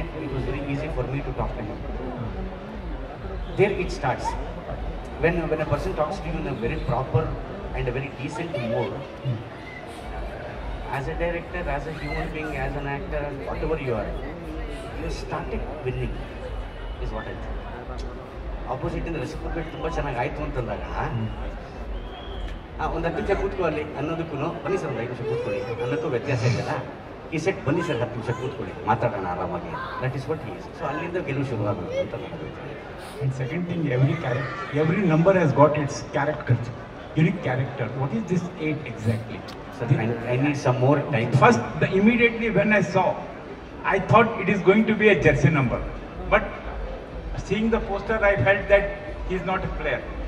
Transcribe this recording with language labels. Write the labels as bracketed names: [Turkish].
[English] It was very easy for me to talk to him. There it starts. When a person talks to you in a very proper and a very decent mood, as a director, as a human being, as an actor, whatever you are, you started winning, is what I think. Opposite in the reciprocate [Kannada] ತುಂಬ ಚೆನ್ನಾಗಿ ಆಯಿತು ಅಂತಂದಾಗ ಒಂದು 10 ನಿಮಿಷ ಕೂತ್ಕೊಳ್ಳಿ ಅನ್ನೋದಕ್ಕೂ ಬನ್ನಿ sir ಒಂದು 5 ನಿಮಿಷ ಕೂತ್ಕೊಳ್ಳಿ ಅನ್ನೋಕ್ಕೂ ವ್ಯತ್ಯಾಸ ಇದೆಯಲ್ಲ. ಈ ಸೆಟ್ ಬನ್ನಿ ಸರ್ 10 ನಿಮಿಷ ಕೂತ್ಕೊಳ್ಳಿ ಮಾತಾಡೋಣ ಆರಾಮಾಗಿ. [English] That is what he is. [Kannada] So ಅಲ್ಲಿಂದ ಗೆಲುವು ಶುರುವಾಗುತ್ತೆ ಅಂತ ನನಗೆ. [English] And second thing, every number has got its character, unique character. What is this 8 exactly? Sir, I need some more time. First, immediately when I saw, I thought it is going to be a jersey number. But seeing the poster, I felt that he is not a player.